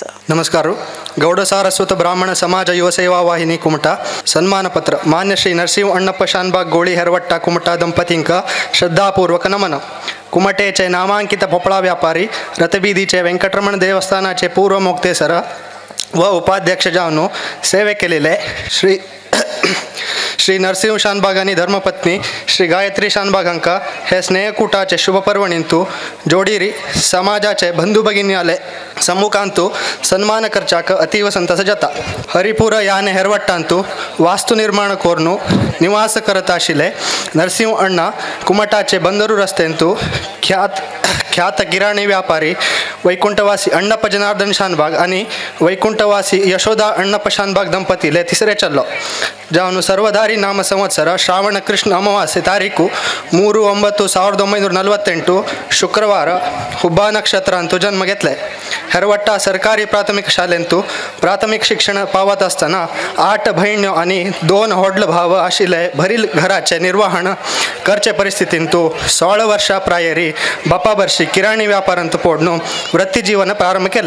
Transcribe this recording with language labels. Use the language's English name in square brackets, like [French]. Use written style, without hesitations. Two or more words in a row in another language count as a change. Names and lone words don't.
[Konkani] नमस्कार. गौड सारस्वत ब्राह्मण समाज युवा सेवा वाहिनी कुमटा सन्मानपत्र मान्य श्री नरसिंह अण्णप्प शानबाग गोळी हेरवट्टा कुमटा ದಂಪತಿಂಕ श्रद्धापूर्वक नमन. कुमटेचे नामांकित भोपळा व्यापारी रथबीदीचे व्यंकटरमण देवस्थानाचे पूर्व मोक्तेसर व उपाध्यक्ष जावून सेवे केलेले श्री नरसिंह शानबाग आणि धर्मपत्नी श्री गायत्री शानबाग हांका हे स्नेहकूटाचे शुभ पर्वणींतू जोडीरी समाजाचे बंधू भगिन्याले सम्मुखांतू सन्मान करचाक अतीव संतस जाता. हरिपूर याने हेरवट्टांतू वास्तु निर्माण कोरनू निवास करत आशिले नरसिंह अण्णा कुमटाचे बंदरू रस्तेंतू ख्यात किराणी व्यापारी वैकुंठवासी अण्णप्प जनार्दन शानबाग आणि वैकुंठवासी यशोदा अण्णप्प शानबाग ದಂಪತಿले तिसरे चल्लो जावनु सर्वधारी नाम संवत्सर श्रावण कृष्ण अमावास्ये तारीखु 3/9/1948 शुक्रवार हुब्बा नक्षत्र अंतू जन्म घेतले. हेरवट्टा सरकारी प्राथमिक शाळेंतू प्राथमिक शिक्षण पावत असताना 8 बहिण्यो आणि 2 व्हडले भाव आशिले भरील घराचे निर्वहण करचे परिस्थितींतू 16 वर्षा प्रायरी बापा वर्षी किराणी व्यापारांत पोडणू वृत्ती जीवन प्रारंभ केले.